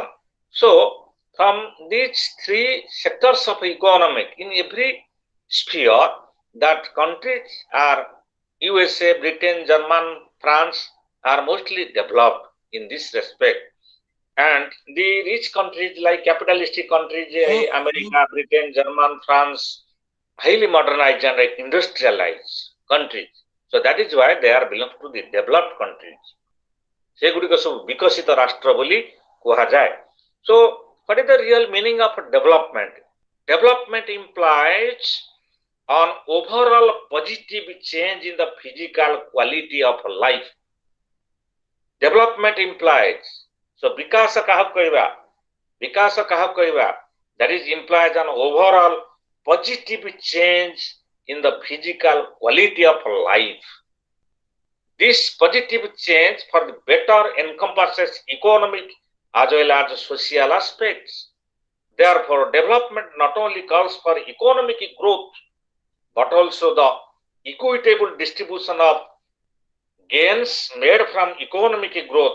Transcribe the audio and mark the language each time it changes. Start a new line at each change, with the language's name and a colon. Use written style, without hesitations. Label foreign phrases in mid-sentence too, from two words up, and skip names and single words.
English: So from these three sectors of economic in every sphere, that countries are USA, Britain, German, France are mostly developed in this respect. And the rich countries like capitalistic countries, America, Britain, German, France, highly modernized and industrialized countries. So that is why they are belong to the developed countries.
Odia: ସେଗୁଡ଼ିକ ସବୁ ବିକଶିତ ରାଷ୍ଟ୍ର ବୋଲି କୁହାଯାଏ.
English: So what is the real meaning of development? Development implies an overall positive change in the physical quality of life. Development implies, so
Odia: ବିକାଶ କାହାକୁ କହିବା? ବିକାଶ କାହାକୁ କହିବା?
English: That is implies an overall positive change in the physical quality of life. This positive change for the better encompasses economic as well as social aspects. Therefore, development not only calls for economic growth, but also the equitable distribution of gains made from economic growth.